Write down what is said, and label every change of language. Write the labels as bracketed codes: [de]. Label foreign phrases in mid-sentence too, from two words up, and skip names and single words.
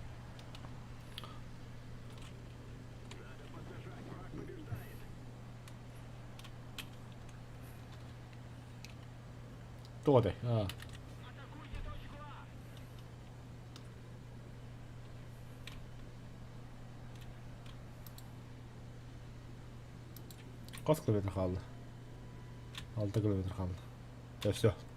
[ru] Кто ты? А. [crh] Kaç kilometre kaldı? 6 kilometre kaldı. Ya все.